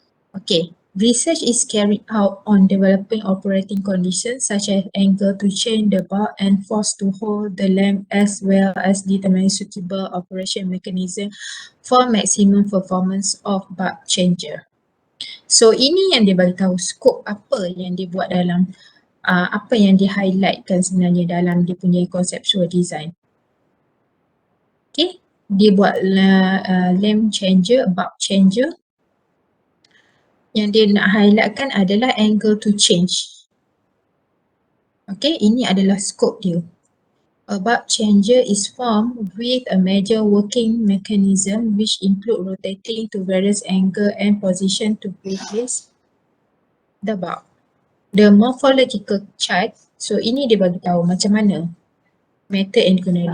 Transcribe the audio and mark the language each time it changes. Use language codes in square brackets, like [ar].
[en] Okay, research is carried out on developing operating conditions such as angle to change the bulb and force to hold the lamp as well as determine suitable operation mechanism for maximum performance of bulb changer. [ms] So ini yang dia beritahu skop apa yang dia buat dalam apa yang dia highlightkan sebenarnya dalam dia punya conceptual design. Okay, dia buat lamp changer, bulb changer. Yang dia nak highlightkan adalah [en] angle to change. [ms] Okay, ini adalah scope dia. [en] A bulb changer is formed with a major working mechanism which include rotating to various angle and position to replace the bulb. The morphological chart, [ms] so ini dia bagi tahu macam mana method yang digunakan.